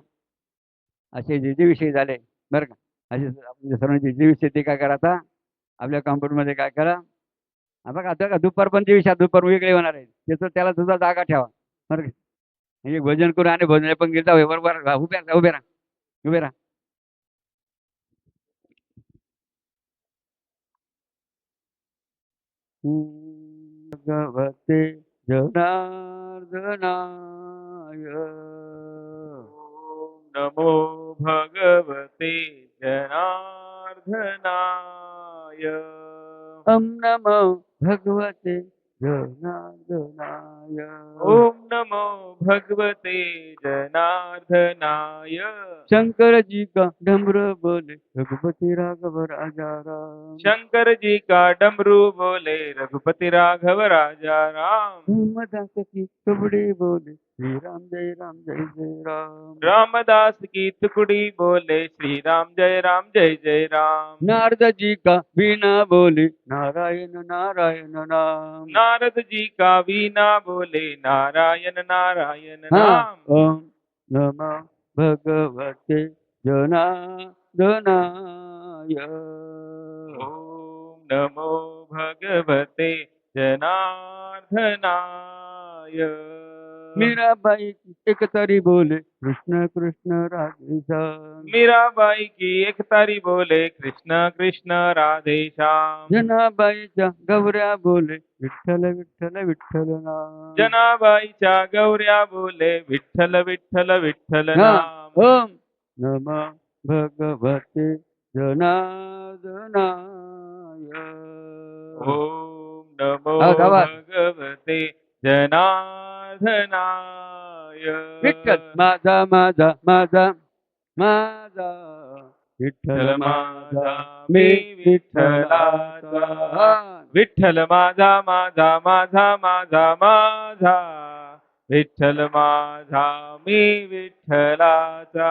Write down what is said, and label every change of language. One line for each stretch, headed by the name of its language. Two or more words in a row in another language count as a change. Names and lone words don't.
Marathi: असे जे विषय झाले बरं का. असे आपले सर्वांचे जे विषय ते काय करा आता आपल्या कॉम्प्युटरमध्ये काय करा. बघा आता का दुपारपर्यंत विषय दुपार वेगळे होणार आहे. त्याला सुद्धा जागा ठेवा. बरं का. म्हणजे भोजन करून आणि भोजनाला पण गेलं जाऊ बरोबर उभे राहा, उभे राहा, उभे राहा.
Sanskrit: भगवते जनार्दनाय ओम नमो भगवते जनार्दनाय. ओम नमो भगवते जनार्दनाय ओम नमो भगवते जनार्दनाय.
Hindi: शंकर जी का डमरू बोले रघुपति राघव राजा राम शंकर जी का डमरू बोले रघुपति राघव राजा राम. रामदास की तुबड़ी बोले श्री राम जय राम जय जय राम रामदास की टुकड़ी बोले श्री राम जय जय राम. नारद जी का बीना बोले नारायण नारायण नाम नारद जी का वीणा बोले नारायण नारायण हाँ नाम.
Sanskrit: ओम नमः भगवते जनार्दनाय ओम नमो भगवते जनार्दनाय.
Hindi: मीराबाई की एक तरी बोले कृष्ण कृष्ण राधे श्याम मीराबाई की एक तारी बोले कृष्ण कृष्ण राधे श्याम.
Marathi: जनाबाईच्या गौऱ्या बोले विठ्ठल विठ्ठल विठ्ठल नाम जनाबाईच्या गौऱ्या बोले विठ्ठल विठ्ठल विठ्ठल हाँ नाम.
Sanskrit: ओम नमः भगवते जनार्दनाय ओम नमो
Marathi: आवाज.
Sanskrit: भगवते जनार्दनाय.
Marathi: विठ्ठल माझा माझा माझा माझा विठ्ठल माझा मी विठ्ठलाचा विठ्ठल माझा माझा माझा माझा माझा विठ्ठल माझा मी विठ्ठलाचा